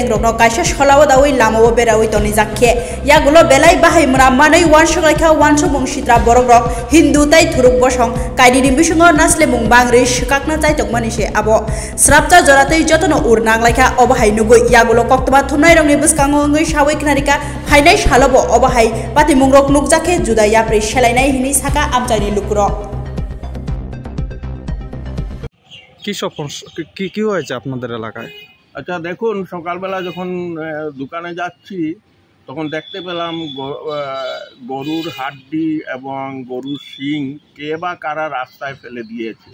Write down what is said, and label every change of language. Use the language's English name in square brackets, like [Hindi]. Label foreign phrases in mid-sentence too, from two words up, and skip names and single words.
[Kok Borok] रकनो कायसा सलाव दावै लामाव बेरावै तनि जाखे यागुलो बेलाय बाहायमना मानै वानसगलायखा वानसुमुं सित्रा बरक रक हिंदू ताय थुरुक बसं कायदिनि बिसंगो नासले मुं बांग्रि सिकाकना चाइतकमानिसे आबो स्राबचा जरातै जतनो उरनांगलायखा अबाहाय नुगै यागुलो कक्तमा थुमनाय रंगनि बुसकांगो अंगै खनारिका फाइनाय सालबो अबाहाय पातिमुंरक नुकजाके जुदा याप्रि सेलायनाय हिनि साका आमचाइनि लुकुर [Bangla] কি হয়েছে আপনাদের এলাকায়? আচ্ছা, দেখুন, সকালবেলা যখন দোকানে যাচ্ছি তখন দেখতে পেলাম গরুর হাড্ডি এবং গরুর শিং কে বা কারা রাস্তায় ফেলে দিয়েছে।